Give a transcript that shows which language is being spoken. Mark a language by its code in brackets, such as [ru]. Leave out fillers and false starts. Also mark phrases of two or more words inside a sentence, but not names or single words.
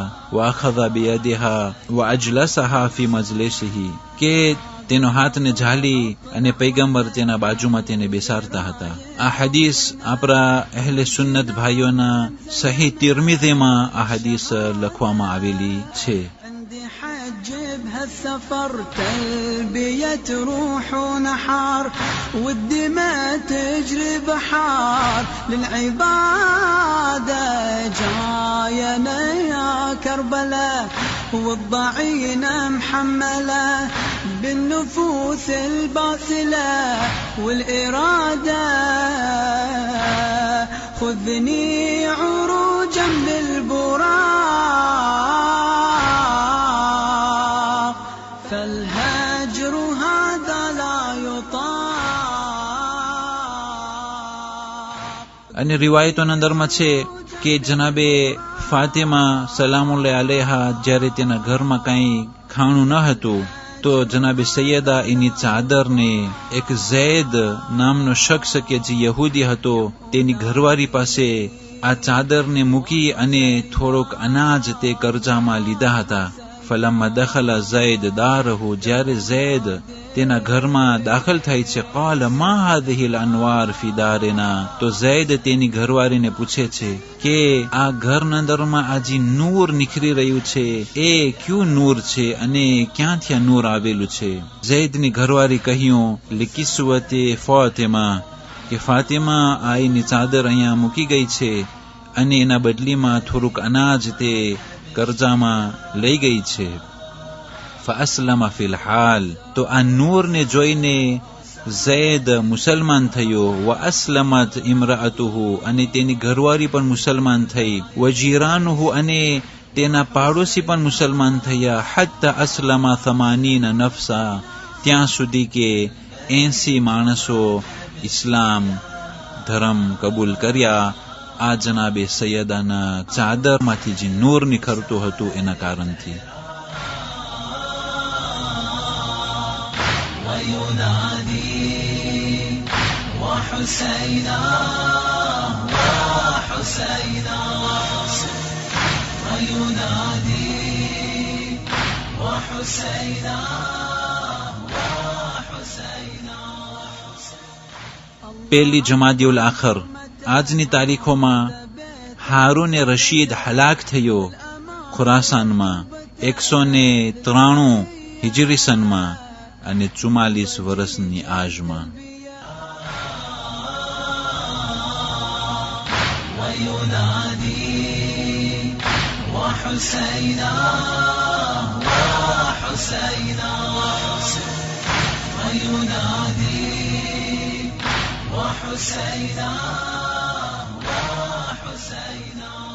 [ar] وأخذ بيدها وأجلسها في مجلسه, [gu] કે તેનો હાથને ઝાલી અને પૈગંબર તેના બાજુમાં તેને બેસાડતા હતા. આ હદીસ આપણા અહેલે સુન્નત ભાઈઓના સહી તિરમિઝીમાં આ હદીસ લખવામાં આવેલી છે. [ar] هالسفر تلبية روح ونحار والدماء تجري بحار للعبادة جاينا يا كربلاء والضعينة محملة بالنفوس الباسلة والإرادة خذني عروجا بالبراق فالهجر هذا لا يطاق. [gu] અને રિવાયતોના અંદરમાં છે કે જનાબે ફાતિમા સલામુલ્લાહ અલૈહા જ્યારે તેના ઘરમાં કંઈ ખાણું ન હતું તો જનાબે સૈયદા એની ચાદરને એક ઝૈદ નામનો શખ્સ કે જે યહૂદી હતો તેની ઘરવાળી પાસે આ ચાદરને મૂકી અને થોડોક અનાજ તે કરજામાં લીધા હતા. [ar] فلما دخل زید داره جار زید [gu] તેના ઘરમાં દાખલ થાય છે [ar] قال ما هذه الانوار في دارنا [gu] તો زید તેની ઘરવાળીને પૂછે છે કે આ ઘરના અંદરમાં આજે નૂર નીકળી રહ્યું છે એ ક્યું નૂર છે અને ક્યાંથી આ નૂર આવેલું છે زیدની ઘરવાળી કહ્યું [ar] لكسوة فاطمة [gu] કે ફાતિમા આઈની ચાદર અહીંયા મૂકી ગઈ છે અને એના બદલીમાં થોડુંક અનાજ તે કરજામાં લઈ ગઈ છે [ar] فأسلم في الحال [gu] તો આ નૂરને જોઈને زید મુસલમાન થયો [ar] وأسلمت امرأته [gu] અને તેની ઘરવાળી પણ મુસલમાન થઈ وجيرانه અને તેના પાડોશી પણ મુસલમાન થયા [ar] حتى أسلم 80 نفسا [gu] ત્યાં સુધી કે 80 માણસો ઇસ્લામ ધર્મ કબૂલ કર્યા આ જનાબે સૈયદાના ચાદરમાંથી જે નૂર નીકળતું હતું એના કારણથી [ar] وينادي وحسينا وحسينا وينادي وحسينا وحسينا [gu] પહેલી જમાદિયુલ આખર આજની તારીખોમાં હારૂન રશીદ હલાક થયો ખુરાસાનમાં 193 હિજરી સનમાં અને 44 વર્ષની આજમાં [ar] وينادي وحسينا وحسينا وينادي وحسينا وحسينا